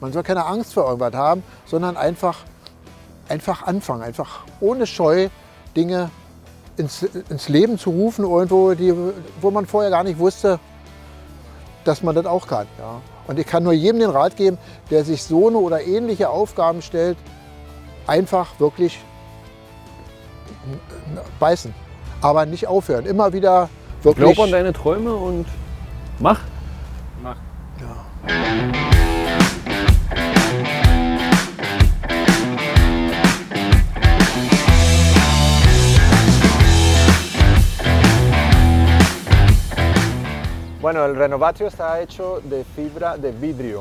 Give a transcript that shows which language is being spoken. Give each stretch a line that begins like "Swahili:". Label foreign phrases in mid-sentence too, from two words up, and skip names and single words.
German: Man soll keine Angst vor irgendwas haben, sondern einfach anfangen, einfach ohne Scheu Dinge ins Leben zu rufen, irgendwo, wo man vorher gar nicht wusste, dass man das auch kann. Ja. Und ich kann nur jedem den Rat geben, der sich so eine oder ähnliche Aufgaben stellt, einfach wirklich beißen, aber nicht aufhören. Immer wieder wirklich. Glaub an deine Träume und mach.
Spanish: Bueno, el Renovatio está hecho de fibra de vidrio.